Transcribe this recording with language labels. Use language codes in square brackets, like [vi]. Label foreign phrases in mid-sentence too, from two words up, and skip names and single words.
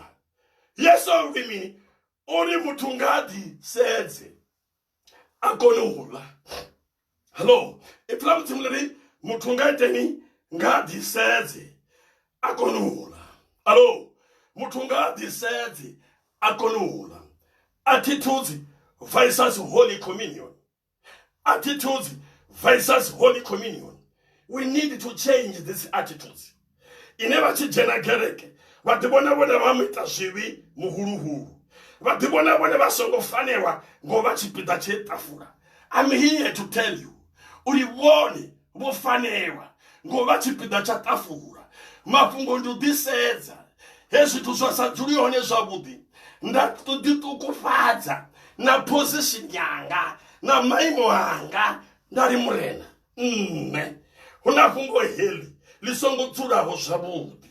[ve] Yesu uri mini uri muthu nga ḓi sedze a kone u ḽa. Hello, itula mudzimu ḽi muthu nga iteni nga ḓi sedze a kone u ḽa. Hello, muthu nga ḓi sedze a kone u ḽa. [en] Attitudes versus Holy Communion. Attitudes versus Holy Communion. We need to change these attitudes. [ve] Ine vha tshi dzhena kereke vha ḓi vhona vhone vha muita zwivhi muhuluhulu, vha ḓi vhona vhone vha songo fanelwa ngo vha tshipiḓa tshe ṱafula. [en] I'm here to tell you [ve] uri vhone vho fanelwa ngo vha tshipiḓa tsha ṱafula. Mafhungo ndi u ḓisedza hezwi zwithu zwa sa dzuli hone zwavhuḓi nda ḓi ṱukufhadza na position yanga na maimo anga nda ri murena nṋe hu na fhungo heḽi ḽi songo dzulaho zwavhuḓi.